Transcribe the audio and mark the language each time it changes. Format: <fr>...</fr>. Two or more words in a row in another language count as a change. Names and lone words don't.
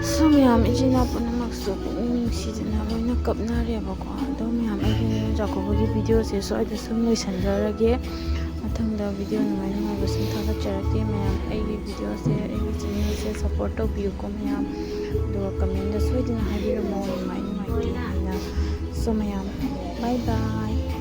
<mni>miyam ijina punamaksu pukning nungsidina loina kapnarebako ado miyam aigi jakobogi video se so aida sum loisanjarage mathangda video numai numai basum thagacharake miyam aigi video se aigi channel se support tawbiyuko miyam do comment da soidina haibiramo numai numai tina so miyam</mni> <en>bye bye</en>